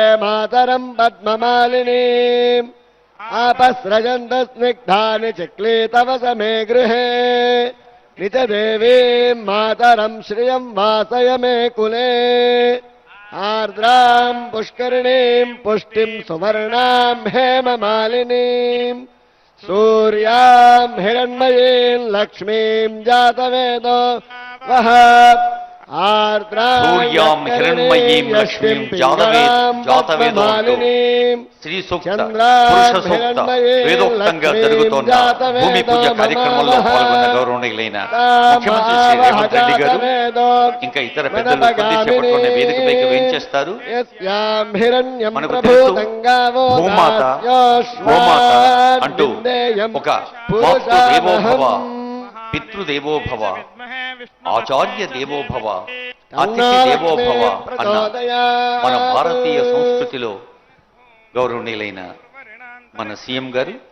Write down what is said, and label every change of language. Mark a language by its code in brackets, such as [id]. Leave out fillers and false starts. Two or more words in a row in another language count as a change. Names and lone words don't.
[sa] मातरं पद्ममालिनीम् आपस्रजन्त स्निग्धानि चिक्लीतवस मे गृहे निजदेवीं मातरं श्रियं वासय मे कुले आर्द्रां पुष्करिणीं पुष्टिं सुवर्णां हेममालिनीम् सूर्यां हिरण्मयीं लक्ष्मीं जातवेदो वह सूर्यां हिरण्मयीं लक्ष्मीं जातवेदो [te] శ్రీ సూక్త పురుష సూక్త వేదోక్తంగా జరుగుతోన్న భూమి పూజ కార్యక్రమంలో పాల్గొన్న గౌరవనీయులైన ముఖ్యమంత్రి శ్రీ రేవంత్ రెడ్డి గారు ఇంకా ఇతర పెద్దలు కొద్దిసేపట్లోనే వేదికపైకి వేయించేస్తారు. మనకు తెలుసు భూమాత గోమాత అంటూ ఒక [sa] మాతృదేవోభవ పితృదేవోభవ ఆచార్య దేవోభవ అతిథి దేవోభవ [te] అన్న మన భారతీయ సంస్కృతిలో గౌరవనీయులైన మన సీఎం గారు